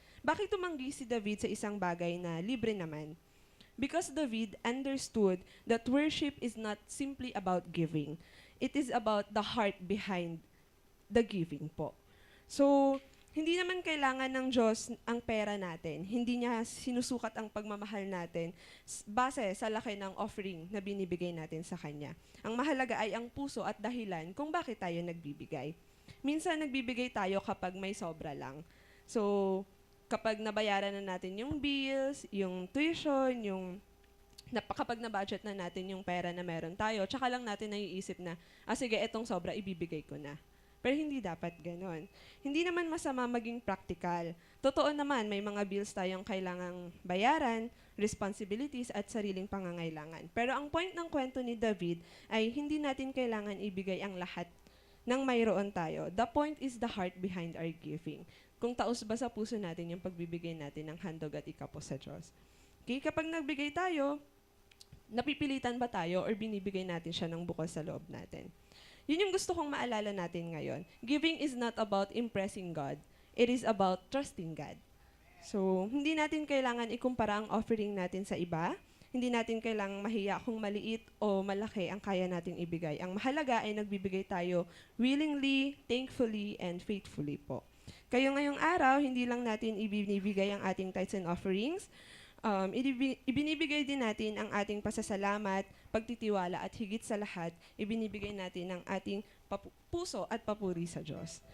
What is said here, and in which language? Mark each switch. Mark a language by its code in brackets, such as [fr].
[tl] Bakit tumanggi si David sa isang bagay na libre naman? [en] Because David understood that worship is not simply about giving. It is about the heart behind the giving po. [tl] So, hindi naman kailangan ng Diyos ang pera natin. Hindi niya sinusukat ang pagmamahal natin base sa laki ng offering na binibigay natin sa Kanya. Ang mahalaga ay ang puso at dahilan kung bakit tayo nagbibigay. Minsan nagbibigay tayo kapag may sobra lang. So, kapag nabayaran na natin yung bills, yung tuition, yung kapag na-budget na natin yung pera na meron tayo, tsaka lang natin naiisip na, sige, etong sobra, ibibigay ko na. Pero hindi dapat ganon. Hindi naman masama maging practical. Totoo naman, may mga bills tayong kailangang bayaran, responsibilities at sariling pangangailangan. Pero ang point ng kwento ni David ay hindi natin kailangan ibigay ang lahat ng mayroon tayo. [en] The point is the heart behind our giving. [tl] Kung taos ba sa puso natin yung pagbibigay natin ng handog at ikapo sa Diyos. Okay, kapag nagbigay tayo, napipilitan ba tayo or binibigay natin siya ng bukas sa loob natin? Yun yung gusto kong maalala natin ngayon. [en] Giving is not about impressing God. It is about trusting God. [tl] So, hindi natin kailangan ikumpara ang offering natin sa iba. Hindi natin kailangang mahiya kung maliit o malaki ang kaya nating ibigay. Ang mahalaga ay nagbibigay tayo [en] willingly, thankfully, and faithfully [tl] po. Kayo ngayong araw, hindi lang natin ibinibigay ang ating tithes and offerings, ibinibigay din natin ang ating pasasalamat, pagtitiwala at higit sa lahat, ibinibigay natin ang ating puso at papuri sa Diyos.